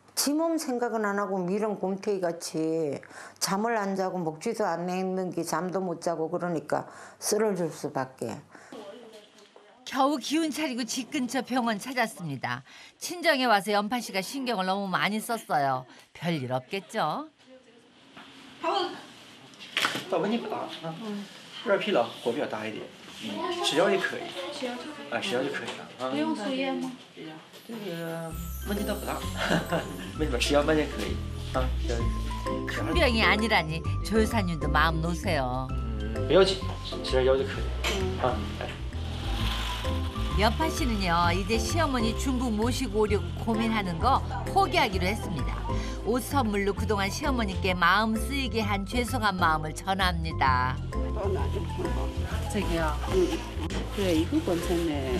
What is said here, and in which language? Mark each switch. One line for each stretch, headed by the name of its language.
Korean: 지 몸 생각은 안 하고 미련 곰탱이 같이 잠을 안 자고 먹지도 않는 게 잠도 못 자고 그러니까 쓰러질 수밖에. 겨우 기운 차리고 집 근처 병원 찾았습니다. 친정에 와서 연파 씨가 신경을 너무 많이 썼어요. 별일 없겠죠?
Chinese: 到温度不大，热疲劳，火比较大一点。吃药就可以，吃药就可以了啊。不用输液吗？这个问题倒不大，没什么，吃药慢点可以啊，吃药就可以。
Korean: 큰 병이 아니라니 조 여사님도 마음 놓으세요.
Chinese: 不要紧，吃点药就可以啊。
Korean: 연파 씨는요 이제 시어머니 중국 모시고 오려고 고민하는 거 포기하기로 했습니다. 옷 선물로 그동안 시어머니께 마음 쓰이게 한 죄송한 마음을 전합니다. 저기요. 그래 이거 괜찮네.